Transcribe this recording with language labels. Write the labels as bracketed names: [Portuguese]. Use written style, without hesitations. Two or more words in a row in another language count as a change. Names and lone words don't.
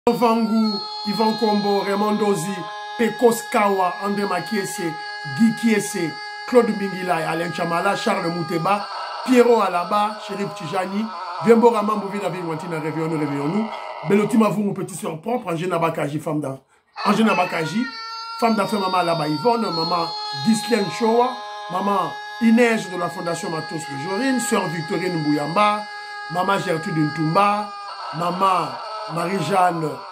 [French] Vangu, Yvan Kombo, Raymond Dozi, Pekos Kawa, André Makiese, Guy Kiese, Claude Mbingila, Alain Chamala, Charles Mouteba, Pierrot Alaba, Chérif Tijani, Viembo Raman Bouvina Vingwantina, réveillons-nous. Belotima vous, mon petit soeur propre, Angena Bakaji, femme d'affaires. Angena Bakaji, femme d'affaires, maman Alaba Yvonne, maman Ghislaine Showa, maman Inès de la Fondation Matos Le Jorine, sœur Victorine Mbouyamba, maman Gertrude Ntumba, maman Marie-Jeanne